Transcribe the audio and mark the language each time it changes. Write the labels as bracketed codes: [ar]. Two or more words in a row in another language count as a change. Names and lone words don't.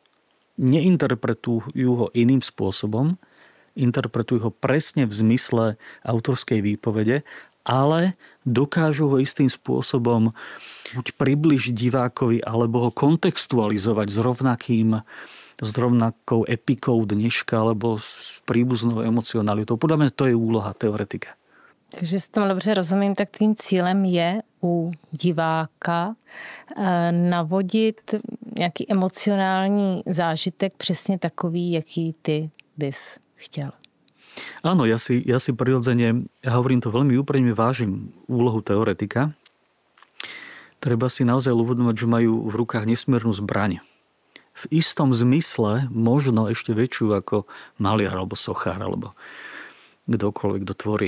[sk] Neinterpretujú ho iným spôsobom, interpretujú ho presne v zmysle autorskej výpovede, ale dokážu ho istým spôsobom buď približiť divákovi, alebo ho kontextualizovať s rovnakou epikou dneška, alebo s príbuznou emocionalitou. Podľa mňa to je úloha teoretika. [cs] Takže s tom dobře rozumím, tak tvým cílem je u diváka navodit nějaký emocionální zážitek přesně takový, jaký ty bys chtěl. [sk] Áno, ja si prirodzene, ja hovorím to veľmi úprimne, vážim úlohu teoretika. Treba si naozaj uvedomovať, že majú v rukách nesmiernu zbraň. V istom zmysle možno ešte väčšiu ako maliar alebo sochár alebo kdokoľvek, kto tvorí.